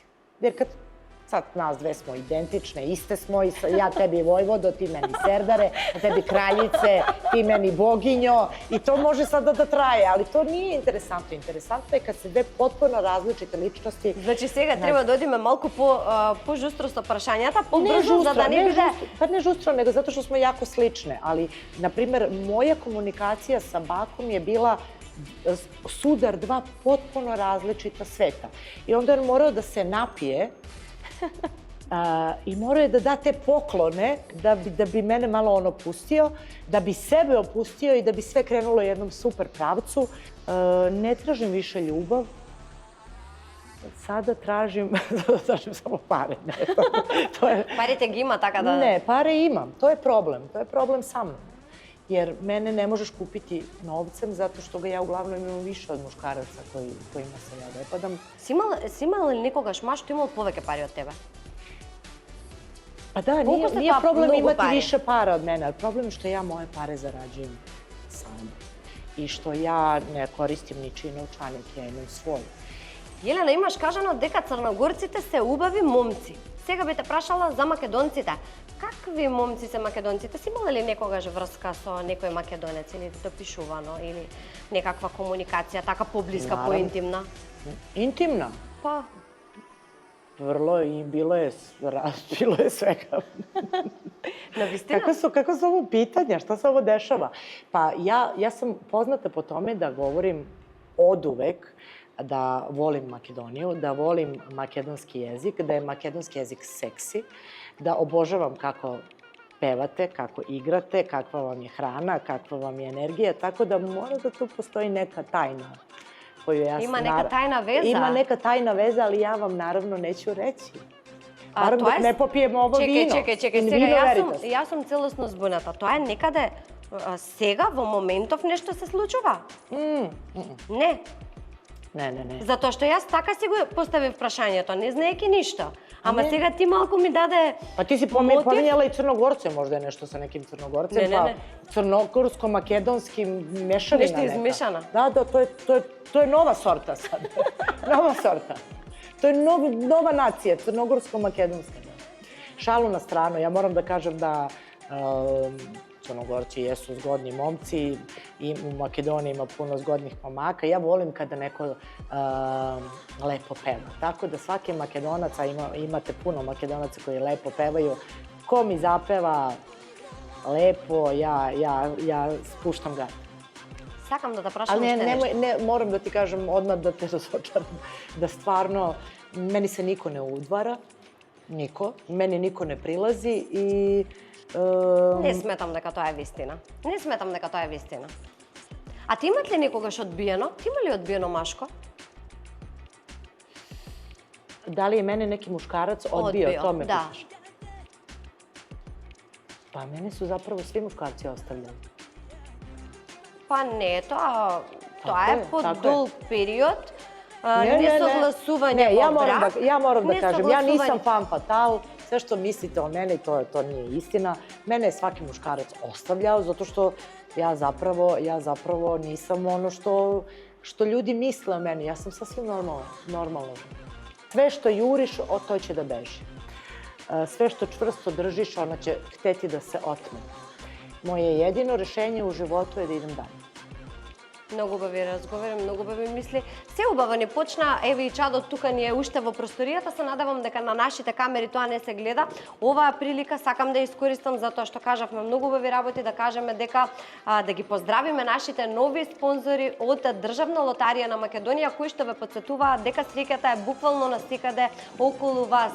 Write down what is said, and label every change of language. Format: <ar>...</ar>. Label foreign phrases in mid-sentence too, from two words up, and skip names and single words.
<sr>Jer kad sad nas dve smo identične, iste smo, ja tebi Vojvodo, ti meni Serdare, a tebi Kraljice, ti meni Boginjo i to može sada da traje, ali to nije interesantno. Interesantno je kad se dve potpuno različite ličnosti...</sr> <mk>Значи сега треба да одиме малку по-жустро со прашањата, по-брзо, за да не биде...</mk> <sr>Pa ne žustro, nego zato što smo jako slične, ali, na primer, moja komunikacija sa Bakom je bila sudar dva potpuno različita sveta. I onda je morao da se napije i morao je da da te poklone da bi mene malo opustio, da bi sebe opustio i da bi sve krenulo u jednom super pravcu. Ne tražim više ljubav, sada tražim samo pare.</sr> <mk>Парите ги има, така да...</mk> <sr>Ne, pare imam, to je problem sa mnom. Jer mene ne možeš kupiti novcem zato što ga ja uglavnom imam više od muškaraca kojima se ja dopadam.</sr> <mk>Си имала ли некогаш маж што имал повеќе пари од тебе?</mk> <sr>Pa da, nije problem imati više para od mene, ali problem je što ja moje pare zarađujem sama. I što ja ne koristim ničiji novčanik, ja imam svoj.</sr> <mk>Jelena, имаш кажано дека црногорците се убави момци. Сега би те прашала за македонците. Какви момци се македонците? Си имала ли некогаш врска со некој македонец или допишувано или некаква комуникација така поблиска, поинтимна?</mk> <sr>Intimna? Pa. Vrlo i bilo je svega. Kako su ovo pitanja? Šta se ovo dešava? Pa ja sam poznata po tome da govorim oduvek da volim Makedoniju, da volim makedonski jezik, da je makedonski jezik seksi, da obožavam kako pevate, kako igrate, kakva vam je hrana, kakva vam je energija, tako da mora da tu postoji neka tajna. Ima neka tajna veza? Ima neka tajna veza, ali ja vam naravno neću reći. Naravno dok ne popijemo ovo vino.</sr> <mk>Čekaj, сега јас сум целосно збуната. Тоа е некаде сега, во моментов, нешто се случува? Не. Не. Затоа што јас така си го поставив прашањето, не знаеки ништо. Ама сега ти малку ми даде</mk> <sr>Pa ti si pominjala i Crnogorce, možda je nešto sa nekim Crnogorcem, pa crnogorsko-makedonski mešavina Nešto neka. izmešana. Da, to je nova sorta sad. Nova sorta. To je nova nacija, crnogorsko-makedonska. Šalu na stranu, ja moram da kažem da Crnogorci jesu zgodni momci i u Makedoniji ima puno zgodnih momaka. Ja volim kada neko lepo peva. Tako da svaki Makedonac, a imate puno Makedonaca koji lepo pevaju, ko mi zapeva lepo, ja spuštam ga.</sr> <mk>Сакам да те прашам</mk> <sr>Ali</sr> <mk>уште нешто.</mk> <sr>ne, moram da ti kažem odmah da te razočaram, da stvarno meni se niko ne udvara, niko, meni niko ne prilazi i</sr> <mk>Не сметам дека тоа е вистина. Не сметам дека тоа е вистина. А ти имат ли некогаш одбиено? Ти има ли одбиено машко?</mk> <sr>da li je mene neki muškarac odbio, to me da. pitaš? Pa mene su zapravo svi muškarci ostavljali.</sr> <mk>Па не, тоа Така е е, по така е. долг период.</mk> <sr>Ne,</sr> <mk>Несогласување</mk> <sr>ja</sr> <mk>во брак.</mk> <sr>moram da kažem, ja nisam</sr> <mk>несогласување.</mk> <fr>fan fatal,</fr> <sr>sve što mislite o meni, to nije istina. Mene je svaki muškarac ostavljao, zato što ja zapravo nisam ono što ljudi misle o meni. Ja sam sasvim normalna. Sve što juriš, to će da beži. Sve što čvrsto držiš, ona će hteti da se otme. Moje jedino rešenje u životu je da idem dalje.</sr> <mk>Многу убави разговори, многу убави мисли. Се убаво не почна, еве и чадот тука ни е уште во просторијата, се надевам дека на нашите камери тоа не се гледа. Оваа прилика сакам да искористам затоа што кажавме многу убави работи, да кажеме дека да ги поздравиме нашите нови спонзори од Државна лотарија на Македонија, кои што ве потсетуваат дека среќата е буквално насекаде околу вас.</mk>